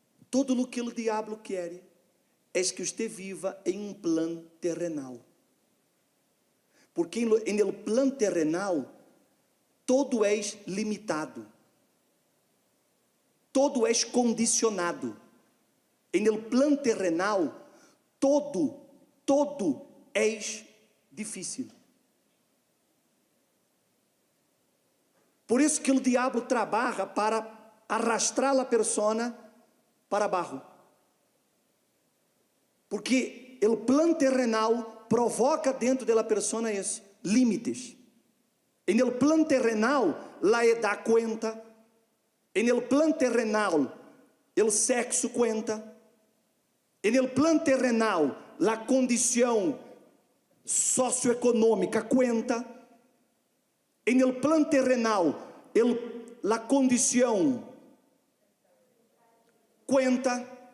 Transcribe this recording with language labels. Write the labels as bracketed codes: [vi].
[pt] Todo o que o diabo quer é que você viva em um plano terrenal. Porque em el plano terrenal, todo é limitado, todo é condicionado. [es] En el plan terrenal, todo es difícil. [pt] Por isso que o diabo trabalha para arrastrar a persona para abaixo. Porque o plano terrenal provoca dentro da persona isso, limites. [es] En el plano terrenal, la edad cuenta. En el plano terrenal, o sexo cuenta. En el plano terrenal, la condição socioeconômica cuenta. En el plano terrenal, la condição cuenta.